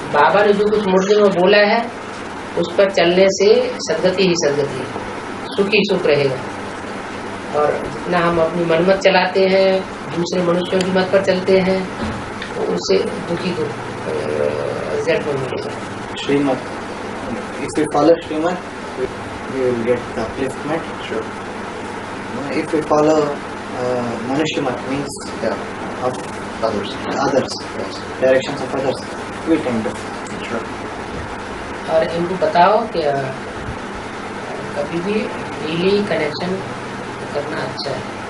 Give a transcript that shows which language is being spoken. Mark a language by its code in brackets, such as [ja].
[hi] बाबा ने जो कुछ मुर्दे में बोला है उस पर चलने से सदगति ही सदगति है, सुख ही सुख रहेगा। और जितना हम अपनी मनमत चलाते हैं, दूसरे मनुष्यों की मत पर चलते हैं, तो उससे दुखी रिजल्ट मिलेगा। [en] Srimad. If we follow Srimad, we will get the upliftment. Sure. If we follow Manushyamat, means of Others. Yes. directions of others, we can do. Sure. [hi] और इनको बताओ कि कभी भी डेली कनेक्शन करना अच्छा है।